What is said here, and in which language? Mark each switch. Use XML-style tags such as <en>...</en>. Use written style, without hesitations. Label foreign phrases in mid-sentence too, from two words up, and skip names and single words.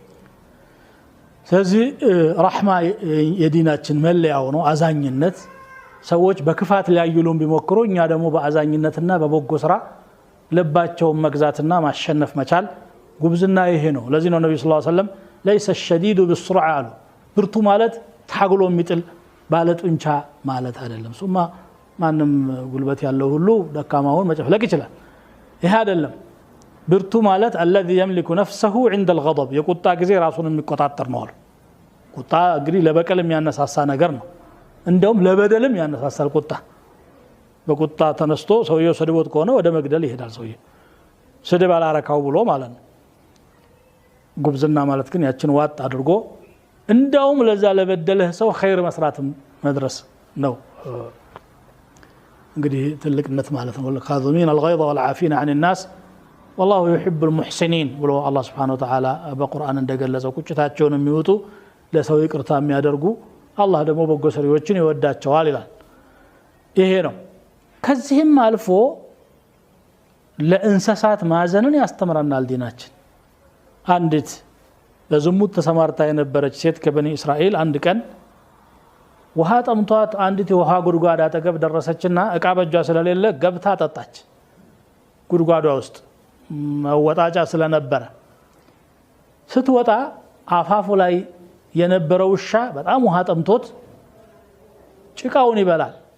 <am>ስለዚህ ረህማ የዲናችን መለያው ነው አዛኝነት ሰዎች በክፋት ሊያዩሉን ቢሞክሩ እኛ ደግሞ በአዛኝነትና በበጎ ስራ ልባቸውን መግዛትና ማሸነፍ መቻል ጉብዝና ይሄ ነው ለዚህ ነው ነብዩ</am> <ar>صلى الله عليه وسلم ليس الشديد بالسرعه</ar> <am>ብርቱ ማለት ታግሎ የሚጥል ባለጡንቻ ማለት አይደለም ሱማ ማንም ጉልበት ያለው ሁሉ ደካማውን መጨፍለቅ ይችላል ይሄ አይደለም ብርቱ ማለት</am> <ar>الذي يملك نفسه عند الغضب</ar> <am>የቁጣ ጊዜ ራሱን የሚቆጣጠር ነው ቁጣ እንግዲህ ለበቀል የሚያነሳሳ ነገር ነው እንደውም ለበደልም ያነሳሳል ቁጣ በቁጣ ተነስቶ ሰውየው ሰድቦት ከሆነ ወደ መግደል ይሄዳል ሰውየው ስድብ አላረካው ብሎ ማለት ነው ጉብዝና ማለት ግን ያችን ዋጥ አድርጎ እንደውም ለዛ ለበደለህ ሰው ኸይር መስራትም መድረስ ነው እንግዲህ ትልቅነት ማለት ነው</am> <ar>الخاظمين الغيظ والعافين عن الناس والله يحب المحسنين</ar> <am>ብሎ አላህ</am> <ar>سبحانه وتعالى</ar> <am>በቁርአን እንደገለጸው ቁጭታቸውን የሚወጡ ለሰው ይቅርታ የሚያደርጉ አላህ ደግሞ በጎ ሰሪዎችን ይወዳቸዋል ይላል ይሄ ነው ከዚህም አልፎ ለእንስሳት ማዘንን ያስተምረናል ዲናችን አንዲት በዝሙት ተሰማርታ የነበረች ሴት ከበኒ እስራኤል አንድ ቀን ውሃ ጠምቷት አንዲት የውሃ ጉድጓድ አጠገብ ደረሰችና እቃ በጇ ስለሌለ ገብታ ጠጣች ጉድጓዷ ውስጥ መወጣጫ ስለነበረ ስትወጣ አፋፉ ላይ የነበረው ውሻ በጣም ውሃ ጠምቶት ጭቃውን ይበላል</am>